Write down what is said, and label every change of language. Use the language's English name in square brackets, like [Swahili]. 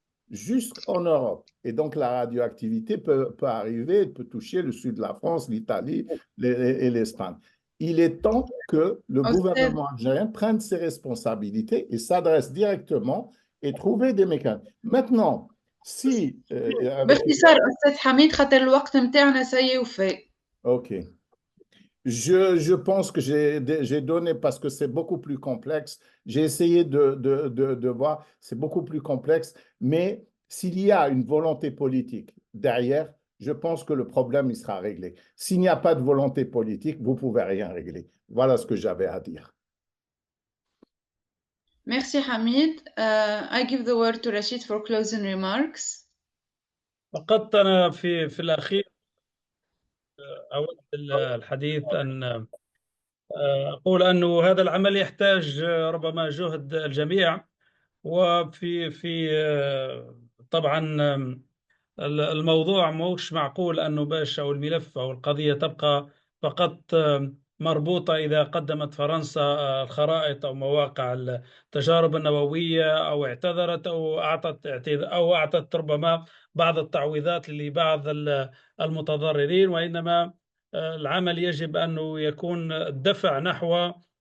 [French] Jusqu'en Europe. Et donc la radioactivité peut arriver, peut toucher le sud de la France, l'Italie et l'Espagne. Il est temps que le gouvernement algérien prenne ses responsabilités et s'adresse directement et trouver des mécanismes. Maintenant, si [Arabic] باختصار أستاذ حميد خاطر الوقت متاعنا سيء وفاء. [French] Ok. Je pense que j'ai donné parce que c'est beaucoup plus complexe. J'ai essayé de voir, c'est beaucoup plus complexe, mais s'il y a une volonté politique derrière, je pense que le problème il sera réglé. S'il n'y a pas de volonté politique, vous ne pouvez rien régler. Voilà ce que j'avais à dire. Merci Hamid. [English] I give the word to Rachid for closing remarks. [Arabic] فقط أنا في الأخير أود الحديث أن أقول أنه هذا العمل يحتاج ربما جهد الجميع، وفي طبعا الموضوع مش معقول أنه باش أو الملف أو القضية تبقى فقط مربوطة إذا قدمت فرنسا الخرائط أو مواقع التجارب النووية أو اعتذرت أو أعطت ربما بعض التعويضات لبعض المتضررين، وإنما العمل يجب أنه يكون الدفع نحو